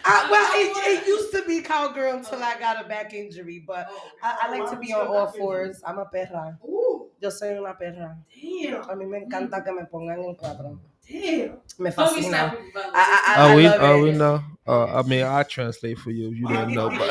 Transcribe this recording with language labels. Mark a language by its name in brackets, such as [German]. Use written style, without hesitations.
[English] Well, it used to be cowgirl until I got a back injury, but I like to be on all fours. I'm a perra. [Spanish] Yo soy una perra. [English] Damn. [Spanish] A mí me encanta que me pongan en cuatro. [English] Damn. [Spanish] Me fascina. [English] We know. I mean, I translate for you if you didn't know, but.